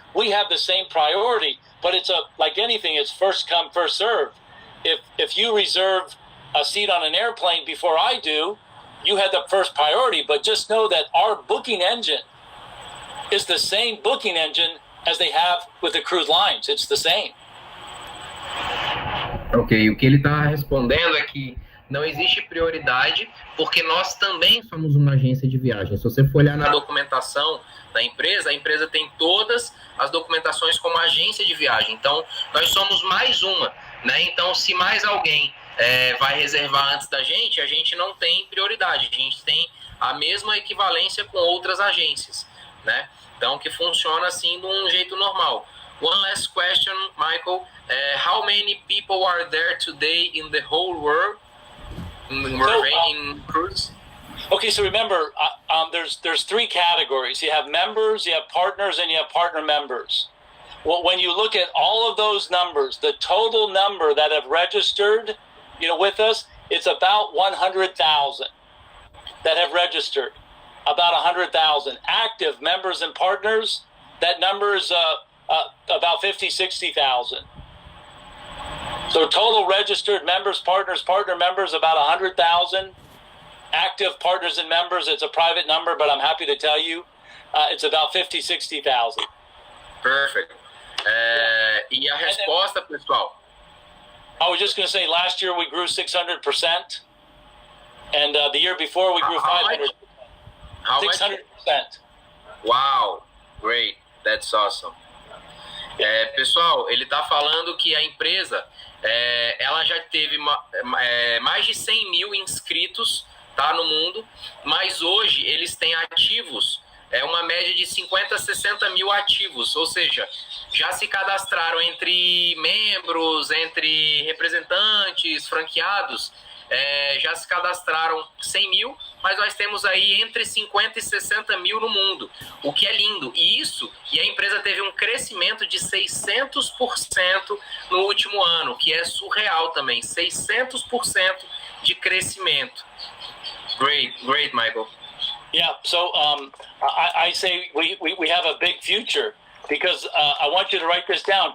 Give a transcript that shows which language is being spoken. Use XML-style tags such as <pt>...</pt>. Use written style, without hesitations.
<en>We have the same priority, but it's like anything, it's first come, first served. If you reserve a seat on an airplane before I do, you had the first priority, but just know that our booking engine is the same booking engine as they have with the cruise lines. It's the same.</en> <pt>Ok, o que ele está respondendo é que não existe prioridade, porque nós também somos uma agência de viagem. Se você for olhar na documentação da empresa, a empresa tem todas as documentações como agência de viagem. Então, nós somos mais uma, né? Então, se mais alguém vai reservar antes da gente não tem prioridade. A gente tem a mesma equivalência com outras agências, né? Então, que funciona assim de um jeito normal.</pt> <en>One last question, Michael. How many people are there today in the whole world in cruise? Okay, so remember, there's three categories. You have members, you have partners, and you have partner members. Well, when you look at all of those numbers, the total number that have registered, with us, it's about 100,000 that have registered. About 100,000 active members and partners. That number is about 50, 60,000. So total registered members, partners, partner members, about 100,000. Active partners and members, it's a private number, but I'm happy to tell you, it's about 50, 60,000. Perfect.</en> <pt>E a resposta, pessoal?</pt> <en>I was just going to say, last year we grew 600%, and the year before we grew 500%. How 600%. Wow, great, that's awesome.</en> <pt>Pessoal, ele está falando que a empresa, ela já teve mais de 100 mil inscritos, tá, no mundo, mas hoje eles têm ativos, uma média de 50 a 60 mil ativos, ou seja, já se cadastraram entre membros, entre representantes, franqueados, já se cadastraram 100 mil, mas nós temos aí entre 50 e 60 mil no mundo, o que é lindo. E a empresa teve um crescimento de 600% no último ano, que é surreal também, 600% de crescimento.</pt> <en>Great, Michael. Yeah, so I say we have a big future, because I want you to write this down.</en>